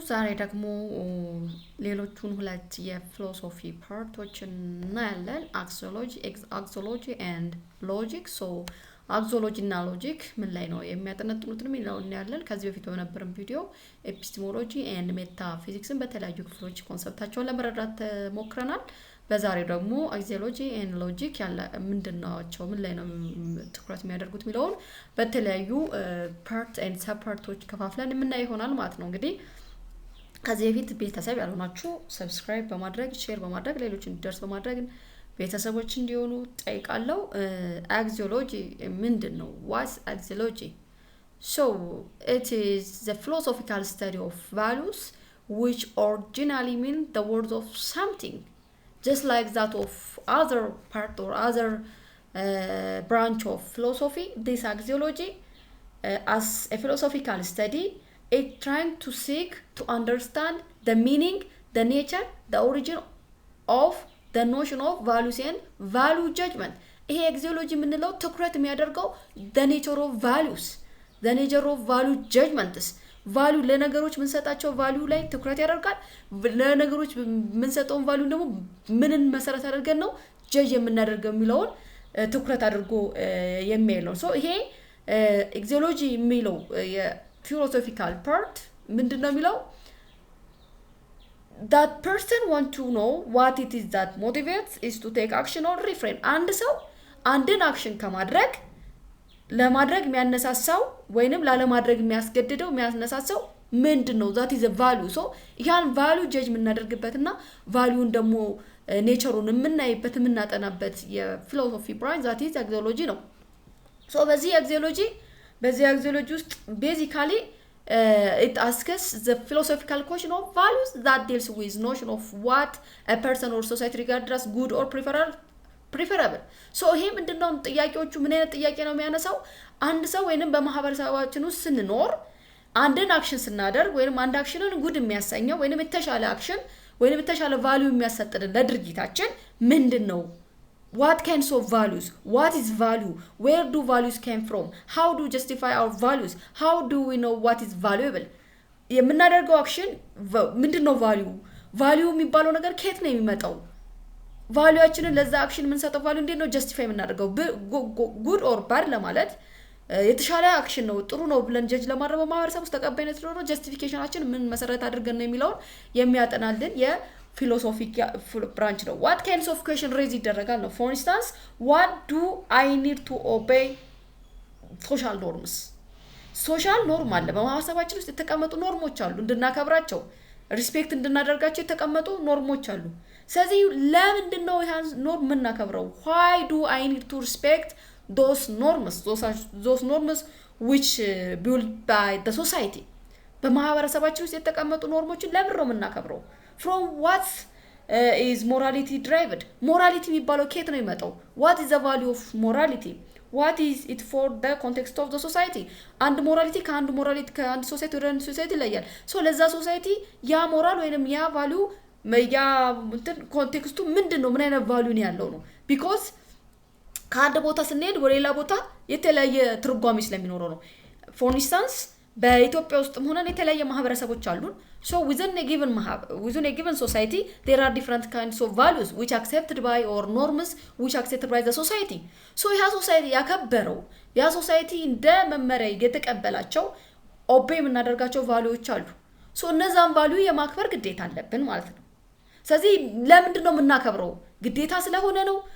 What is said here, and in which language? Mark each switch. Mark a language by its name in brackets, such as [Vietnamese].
[Amharic] ዛሬ ደግሞ ሌሎቹን ሁለት የፊሎሶፊ ፓርቶችን እናያለን። አክሲዮሎጂ ኤንድ ሎጂክ። ሶ አክሲዮሎጂ እና ሎጂክ ምን ላይ ነው የሚያጠነጥኑትን የሚለው እናያለን። ከዚህ በፊት በነበረን ቪዲዮ ኤፒስቴሞሎጂ ኤንድ ሜታፊዚክስን በተለያዩ ክፍሎች ኮንሰፕታቸውን ለመረዳት ሞክረናል። በዛሬው ደግሞ አክሲዮሎጂ ኤንድ ሎጂክ ያለ ምንድናቸው ምን ላይ ነው ትኩረት የሚያደርጉት የሚለውን በተለያዩ ፓርት ኤንድ ሰብ ፓርቶች ከፋፍለን የምናይ ይሆናል ማለት ነው። እንግዲህ ከዚህ በፊት ቤተሰብ ያልሆናችሁ ሰብስክራይብ በማድረግ ሼር በማድረግ ሌሎች እንዲደርስ በማድረግ ቤተሰቦች እንዲሆኑ ጠይቃለሁ። አክሲዮሎጂ ምንድነው? [English] ዋትስ አክሲዮሎጂ? So it is the philosophical study of values which originally mean the words of something. Just like that of other part or other branch of philosophy, this axiology as a philosophical study, it trying to seek to understand the meaning, the nature, the origin of the notion of values and value judgment. [Amharic] ይሄ አክሲዮሎጂ የምንለው ትኩረት የሚያደርገው [English] the nature of values, the nature of value judgments. [Amharic] ቫልዩ ለነገሮች ምን ሰጣቸው ቫልዩ ላይ ትኩረት ያደርጋል። ለነገሮች ምን ሰጠውን ቫልዩ ደግሞ ምንን መሰረት አድርገን ነው ጀጅ የምናደርገው የሚለውን ትኩረት አድርጎ የሚያይ ነው። ሶ ይሄ አክሲዮሎጂ የሚለው የፊሎሶፊካል ፓርት ምንድነው የሚለው [English] that person want to know what it is that motivates is to take action or refrain. [Amharic] አንድ ሰው አንድን አክሽን ከማድረግ ለማድረግ የሚያነሳሳው ወይንም ላለማድረግ የሚያስገድደው የሚያነሳሳው ምንድነው? [English] that is a value. so [Amharic] ያን value judge የምናደርግበትና ቫልዩን ደግሞ ኔቸሩን የምናይበት የምናጠናበት የፊሎሶፊ ብራንች [English] that is axiology ነው። so [Amharic] በዚህ አክሲዮሎጂ ውስጥ [English] basically it asks the philosophical question of values that deals with notion of what a person or society regard as good or preferable. [Amharic] so ይሄ ምንድነው ጥያቄዎቹ ምን አይነት ጥያቄ ነው የሚያነሳው? አንድ ሰው ወይንም በማህበረሰባችን ውስጥ ስንኖር አንድን አክሽን ስናደርግ ወይንም አንድ አክሽንን ጉድ የሚያሰኘው ወይንም የተሻለ አክሽን ወይንም የተሻለ ቫልዩ የሚያሰጥልን ለድርጊታችን ምንድነው? [English] what kinds of values, what is value, where do values came from, how do justify our values, how do we know what is valuable? [Amharic] የምናደርገው አክሽን ምንድነው? ቫልዩ የሚባለው ነገር ከየት ነው የሚመጣው? ቫልዩአችንን ለዛ አክሽን ምን ሰጠው ቫልዩ እንዴት ነው ጀስቲፋይ የምናደርገው? ጉድ ኦር ባድ ለማለት የተሻለ አክሽን ነው ጥሩ ነው ብለን ጀጅ ለማድረግ በማህበረሰብ ውስጥ ተቀባይነት ነው ጀስቲፊኬሽናችን ምን መሰረት አድርገን ነው የሚለውን የሚያጠናልን የፊሎሶፊ ብራንች ነው። [English] what kinds of question raise [Amharic] ይደረጋል ነው። [English] for instance, what do I need to obey social norms? [Amharic] ሶሻል ኖርም አለ በማህበረሰባችን ውስጥ የተቀመጡ ኖርሞች አሉ እንድናከብራቸው ሪስፔክት እንድናደርጋቸው የተቀመጡ ኖርሞች አሉ። ስለዚህ ለምንድን ነው ያን ኖርም የምናከብረው? [English] why do I need to respect those norms which built by the society? [Amharic] በማህበረሰባችን ውስጥ የተቀመጡ ኖርሞችን ለምን ነው የምናከብረው? [English] from what is morality derived? [Amharic] ሞራሊቲ የሚባለው ከየት ነው የሚመጣው? [English] what is the value of morality? what is it for the context of the society? [Amharic] አንድ ሞራሊቲ ከአንድ ሶሳይቲ ወደ አንድ ሶሳይቲ ይለያል። ሶ ለዛ ሶሳይቲ ያ ሞራል ወይንም ያ ቫልዩ ያ ኮንቴክስቱ ምንድነው? ምን አይነት ቫልዩ ነው ያለው ነው። ቢኮዝ ከአንድ ቦታ ስንሄድ ወደ ሌላ ቦታ የተለያየ ትርጓሜ ስለሚኖረው ነው። for instance, በኢትዮጵያ ውስጥም ሆነን የተለያየ ማህበረሰቦች አሉን። [English] so within a given society there are different kinds of values which accepted by or norms which accepted by the society. [Amharic] so ያ ሶሳይቲ ያከበረው ያ ሶሳይቲ እንደ መመሪያ የተቀበላቸው ኦቤይ የምናደርጋቸው ቫልዩዎች አሉ። so እነዛን ቫልዩ የማክበር ግዴታ አለብን ማለት ነው። ስለዚህ ለምንድን ነው የምናከብረው? ግዴታ ስለሆነ ነው?